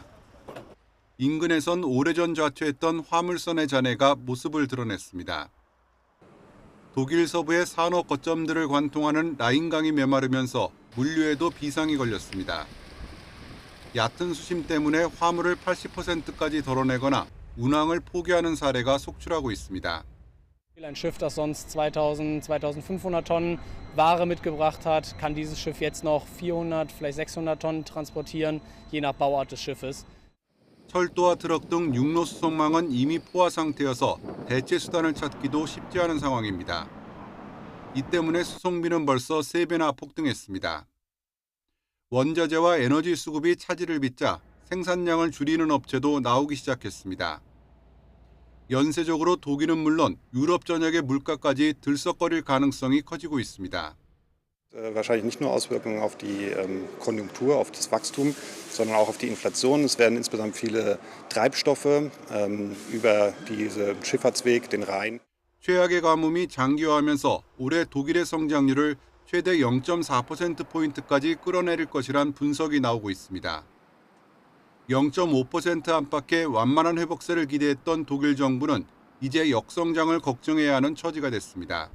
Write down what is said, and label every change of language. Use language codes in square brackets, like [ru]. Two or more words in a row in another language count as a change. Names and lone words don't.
[ko] 인근에선 오래전 좌초했던 화물선의 잔해가 모습을 드러냈습니다. 독일 서부의 산업 거점들을 관통하는 라인강이 메마르면서 물류에도 비상이 걸렸습니다. 얕은 수심 때문에 화물을 80%까지 덜어내거나 운항을 포기하는 사례가 속출하고 있습니다. [de] Ein Schiff, das sonst 2.000, 2.500 Tonnen Ware mitgebracht hat, kann dieses Schiff jetzt noch 400, vielleicht 600 Tonnen transportieren, je nach Bauart des Schiffes. [ko] 철도와 트럭 등 육로 수송망은 이미 포화 상태여서 대체 수단을 찾기도 쉽지 않은 상황입니다. 이 때문에 수송비는 벌써 3배나 폭등했습니다. 원자재와 에너지 수급이 차질을 빚자 생산량을 줄이는 업체도 나오기 시작했습니다. 연쇄적으로 독일은 물론 유럽 전역의 물가까지 들썩거릴 가능성이 커지고 있습니다. [de] Wahrscheinlich nicht nur Auswirkungen auf die Konjunktur, auf das Wachstum, sondern auch auf die Inflation. Es werden insgesamt viele Treibstoffe über diesen Schifffahrtsweg, den Rhein. [ko] 최악의 가뭄이 장기화하면서 올해 독일의 성장률을 최대 0.4%포인트까지 끌어내릴 것이란 분석이 나오고 있습니다. 0.5% 안팎의 완만한 회복세를 기대했던 독일 정부는 이제 역성장을 걱정해야 하는 처지가 됐습니다.